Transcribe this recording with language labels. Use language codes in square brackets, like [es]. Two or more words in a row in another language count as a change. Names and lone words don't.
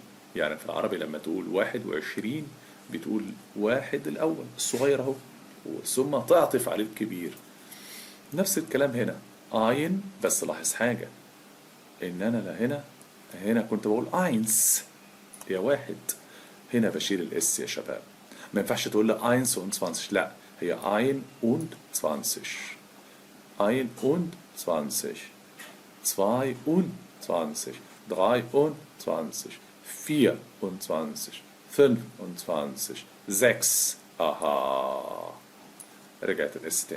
[ar] يعني في العربي لما تقول 21 بتقول واحد الاول الصغير اهو، ثم تعطف عليه الكبير. نفس الكلام هنا اين، بس لاحظ حاجه، ان انا هنا كنت بقول اينس، هي واحد. هنا بشيل الاس يا شباب، ما ينفعش تقول لي [de] eins und 20, [ar] لا، هي [de] ein und 20، ein und 20، zwei und 20، drei und 20، [ar] 24، 25، 6. aha، رجعت الاس تاني.